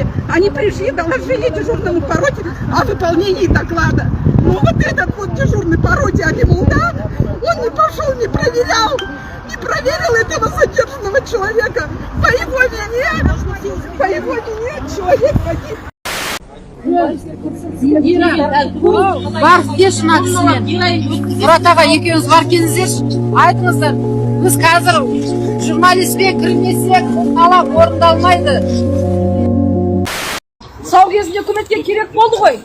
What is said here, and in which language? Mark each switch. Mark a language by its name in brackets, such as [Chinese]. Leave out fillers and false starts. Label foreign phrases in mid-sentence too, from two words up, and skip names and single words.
[Russian] Они пришли, доложили дежурному по роте о выполнении доклада. Но вот этот вот дежурный по роте Алимулда, он не пошел, не проверял этого задержанного человека. По его вине человек погиб. [Kazakh] Бар деші мына кісімен. Мұрат аға екеуіңіз бар келіңіздерші. Айтыңыздар. Біз қазір журналистпен кірмесек талап орындалмайды. Сау кезінде үкіметке керек болды ғой.